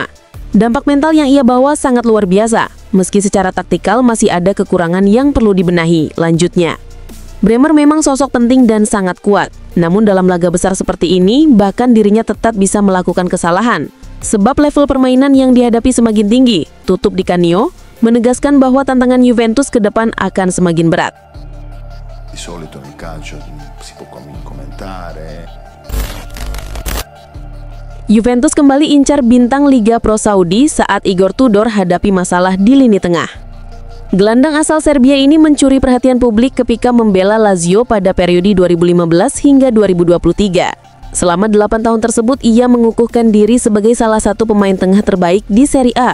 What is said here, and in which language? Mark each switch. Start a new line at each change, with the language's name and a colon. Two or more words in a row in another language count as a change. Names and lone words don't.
Indonesian: Dampak mental yang ia bawa sangat luar biasa, meski secara taktikal masih ada kekurangan yang perlu dibenahi, lanjutnya. Bremer memang sosok penting dan sangat kuat, namun dalam laga besar seperti ini, bahkan dirinya tetap bisa melakukan kesalahan. Sebab level permainan yang dihadapi semakin tinggi, tutup Di Canio, menegaskan bahwa tantangan Juventus ke depan akan semakin berat.
Italian: Di solito nel calcio si può commentare.
Indonesian: Juventus kembali incar bintang Liga Pro Saudi saat Igor Tudor hadapi masalah di lini tengah. Gelandang asal Serbia ini mencuri perhatian publik ketika membela Lazio pada periode 2015 hingga 2023. Selama 8 tahun tersebut, ia mengukuhkan diri sebagai salah satu pemain tengah terbaik di Serie A.